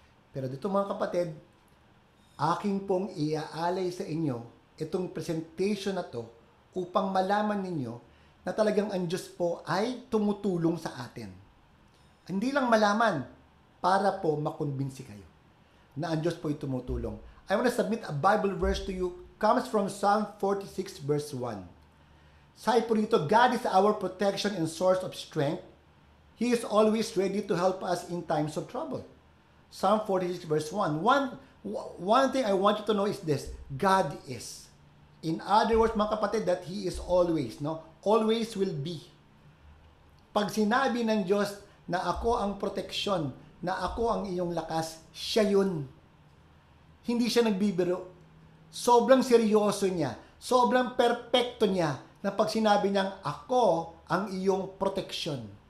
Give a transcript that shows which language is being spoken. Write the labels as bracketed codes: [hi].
[tl] Pero dito mga kapatid, aking pong iaalay sa inyo itong presentation na to upang malaman ninyo na talagang ang Diyos po ay tumutulong sa atin. Hindi lang malaman, para po makumbinsi kayo na ang Diyos po ay tumutulong. [en] I want to submit a Bible verse to you. Comes from Psalm 46 verse 1. [tl] Sabi po dito, [en] God is our protection and source of strength. He is always ready to help us in times of trouble. Psalm 46 verse 1. One thing I want you to know is this: God is. In other words, [tl] mga kapatid, [en] that He is always, no? Always will be. [tl] Pag sinabi ng Diyos na ako ang proteksyon, na ako ang iyong lakas, siya yun. Hindi siya nagbibiro. Sobrang seryoso niya. Sobrang perpekto niya na pag sinabi niyang ako ang iyong proteksyon.